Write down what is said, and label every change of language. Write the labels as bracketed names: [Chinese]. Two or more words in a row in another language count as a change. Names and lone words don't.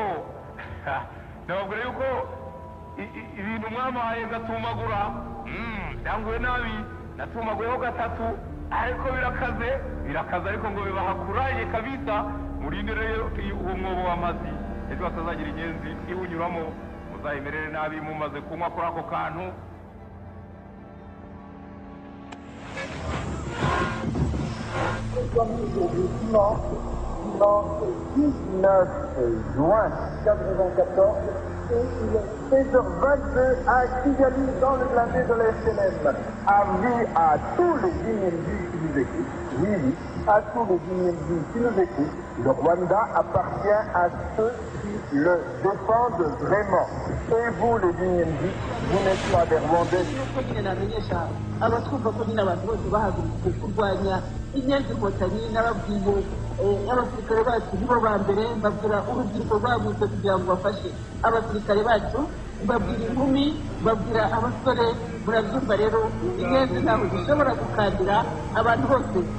[Kinyarwanda] ibintu mwamahaye ngatumagura byanguye nabi natumaguyeho gatatu ariko birakaze ariko ngo bibahakuraye kabisa murinde rero uwo mwobo w'amazi ejo hatazagira inyenzi iwunyuramo muzayimerere nabi mumaze kunywa kuri ako kantu [French] Dimanche 19 juin 1994, et il est 16h22 à Kigali, dans le blindé de la SNM. Avis à tous les individus qui nous écoutent, oui, à tous les individus qui nous écoutent, le Rwanda appartient à ceux qui le défendent vraiment. Et vous, les Burundi, vous n'êtes pas des Rwandais. [Kinyarwanda] abasirikare bacu nibo ba mbere babwira urubyiruko rwagutse kugira ngo bafashe abasirikare bacu babwira inkumi babwira abasore murabyumva rero inyenzi ntaho zishobora gukandira abantu bose